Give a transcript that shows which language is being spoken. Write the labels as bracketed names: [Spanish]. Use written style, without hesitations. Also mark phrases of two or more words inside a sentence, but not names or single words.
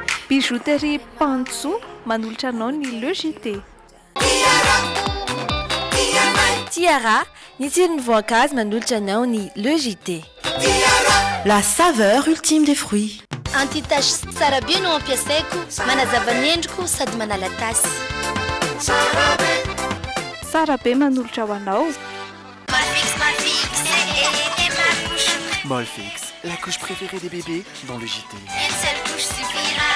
[Malagasy] Bijouterie Pantso manolotra anao ny Le JT. Tiara, ny tsiron'ny voankazo manolotra anao ny Le JT. [French] La saveur ultime des fruits. [Malagasy] Antitasy tsara be no ampiasaiko, manazava ny endriko sady manala tasy. Tsara be manolotra ho anao. [French] Molfix, la couche préférée des bébés dans le JT. Une seule couche suffira.